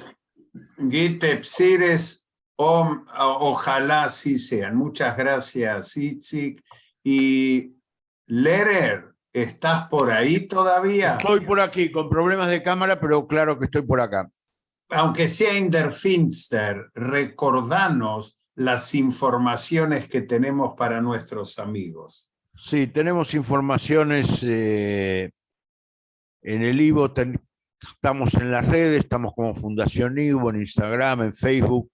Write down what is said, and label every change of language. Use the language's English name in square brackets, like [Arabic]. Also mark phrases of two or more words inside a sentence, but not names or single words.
[Spanish] Gitepsires, ojalá así sean. Muchas gracias, Itzik. Y Lehrer, ¿estás por ahí todavía? Estoy por aquí, con problemas de cámara, pero claro que estoy por acá. Aunque sea [German] in der Finster, [Spanish] recordanos las informaciones que tenemos para nuestros amigos. Sí, tenemos informaciones en el Ivo, estamos en las redes, estamos como Fundación Ivo, en Instagram, en Facebook.